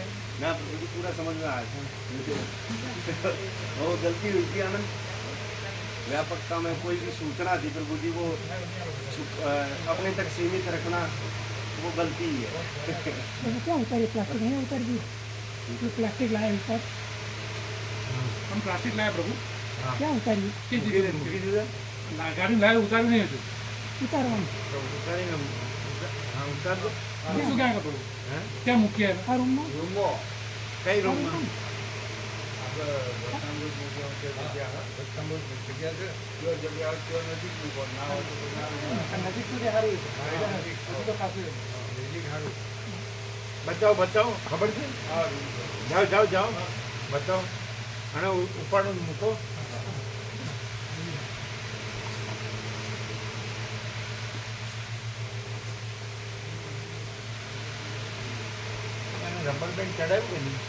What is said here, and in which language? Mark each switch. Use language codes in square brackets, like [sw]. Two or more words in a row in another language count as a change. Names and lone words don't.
[hi] ना प्रभु जी पूरा समझ में आया था वो गलती हुई थी आनंद व्यापकता में कोई भी सूचना थी प्रभु जी वो अपने तक सीमित रखना वो गलती ही है क्या उतारी प्लास्टिक नहीं उतर दी जो प्लास्टिक लाए ऊपर हम प्लास्टिक लाया प्रभु क्या उतारी गाड़ी लाया उतारी नहीं હતું [gu] उतारवा [hi] तो उतारेंगे हाँ उतार दो [gu] શું ક્યાં પ્રભુ [hi] हैं? [gu] ક્યાં મૂક્યા [hi] आ रूम में रूमो कई रूम में बताओ बताओ खबर છે? [gu] જાઓ જાઓ જાઓ बताओ અને ઉપાડો મૂકો રબર બેન્ડ ચડાવ્યું કે નહીં?